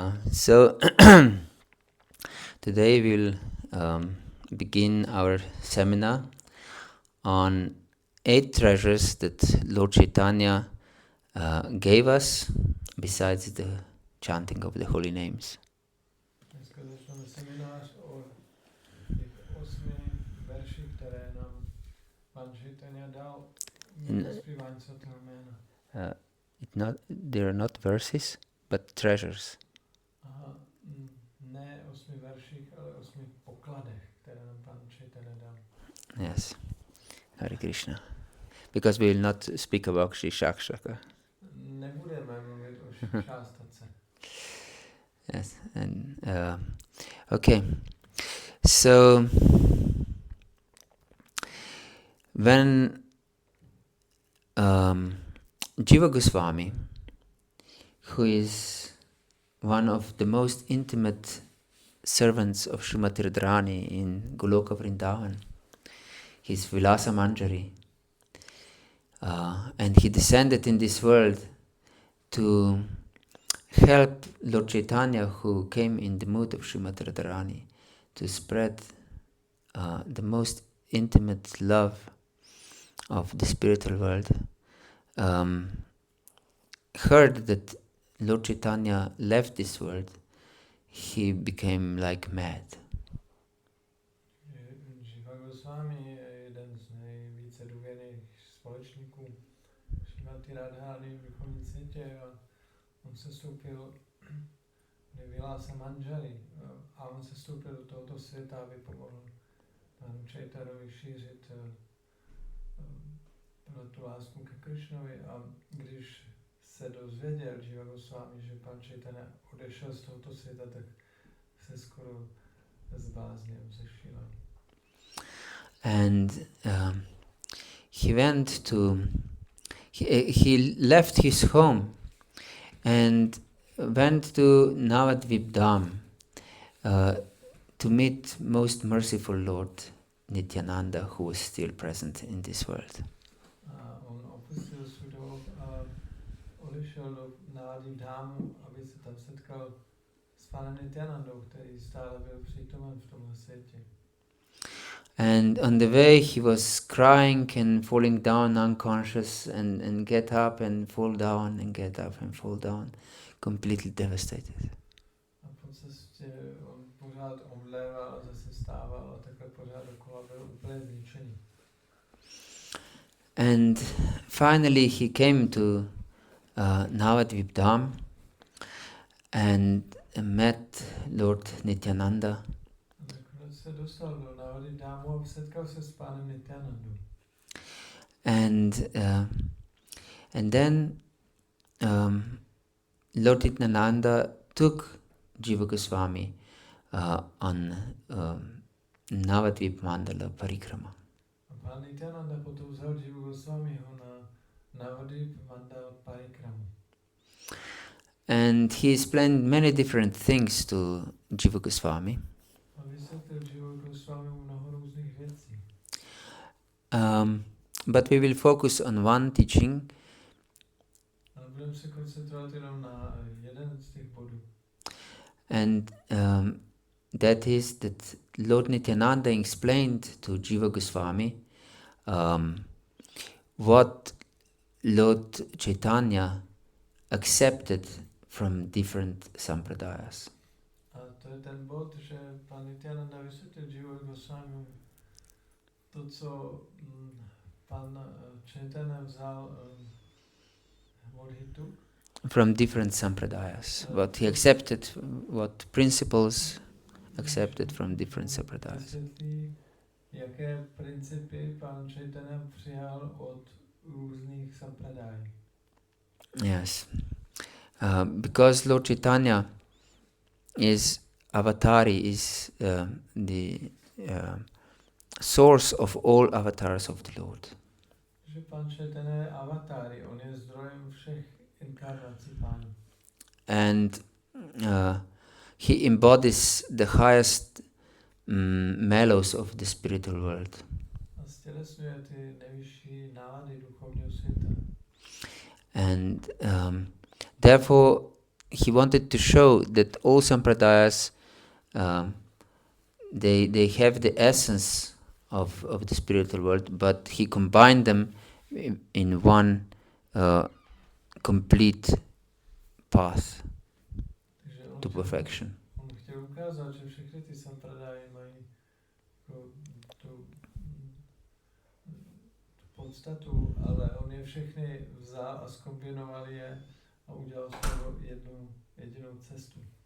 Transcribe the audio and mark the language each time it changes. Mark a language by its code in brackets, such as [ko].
[en] So today we'll begin our seminar on 8 treasures that Lord Chaitanya gave us besides the chanting of the holy names. [cs] Dneska začneme seminář o těch 8 verších, které nám Pan Chaitanya dal na zpívání svatého jména. [en] They are not verses, but treasures. [cs] Aha, ne 8 verších, ale 8 pokladech, které nám Pan Chaitanya dal. [en] Yes, Hare Krishna. Because we will not speak about Shri Shakshaka. [cs] Nebudeme mluvit o šástace. [en] Yes, and okay. So when Jiva Goswami, who is one of the most intimate servants of Srimati Radharani in Goloka Vrindavan, he's Vilasa Manjari, and he descended in this world to help Lord Chaitanya, who came in the mood of Srimati Radharani, to spread the most intimate love of the spiritual world, heard that Lord Chaitanya left this world, he became like mad. [cs] Jiva Goswami je jeden z nejvíce důvěrných společníků Srimati Radharani v duchovním světě a on se stoupil do Vilasa Manjari a on se stoupil do tohoto světa, aby pomohl panu Chaitanovi šířit tu lásku ke Krishnovi. A když se dozvěděl Jiva Goswami, že pan Chaitanya odešel z tohoto světa, tak se skoro zbláznil, zešílel. [en] And he went to, he left his home and went to Navadvip Dham to meet most merciful Lord Nityananda, who was still present in this world. [cs] On opustil svůj domov a odešel do Navadvip Dhamu, aby se tam setkal s panem Nityanandou, který stále byl přítomen v tomhle světě. [en] And on the way he was crying and falling down unconscious and get up and fall down and get up and fall down, completely devastated. [cs] A po cestě on pořád omdléval a zase stával a takhle pořád dokola byl úplně zničený. [en] And finally he came to Navadvip Dham and met Lord Nityananda. [cs] Se dostal do Navadvip Dhamu a setkal se s pánem Nityanandou. [en] And then Lord Nityananda took Jiva Goswami on Navadvip Mandala Parikrama. [cs] A pán Nityananda potom vzal Jivu Goswamiho na Navadvip Mandala Parikramu. [en] And he explained many different things to Jiva Goswami. [cs] A vysvětlil Jivu Goswamimu mnoho různých věcí. [en] But we will focus on one teaching. [cs] Ale budeme se koncentrovat jenom na jeden z těch bodů. [en] And that is that Lord Nityananda explained to Jiva Goswami what Lord Chaitanya accepted from different sampradayas. [cs] A to je ten bod, že pan Nityananda vysvětlil Jivu Goswamimu to, co pan Chaitanya vzal [en] what he took. From different sampradayas, what he accepted, what principles accepted from different sampradayas. [cs] Jaké principy pan Chaitanya přijal od různých sampradaj. [en] Yes, because Lord Chaitanya is avatari, is the source of all avatars of the Lord. [cs] Že pan Chaitanya je avatari, on je zdrojem všech inkarnací pánu. [en] And he embodies the highest mellows of the spiritual world. [cs] A stělesňuje ty nejvyšší nálady duchovního světa. [en] And therefore, he wanted to show that all sampradayas, they have the essence of the spiritual world, but he combined them in one complete path to perfection. [cs] On chtěl ukázat, že všechny ty sampradáje mají tu podstatu, ale on je všechny vzal a zkombinoval je a udělal z toho jednu jedinou cestu.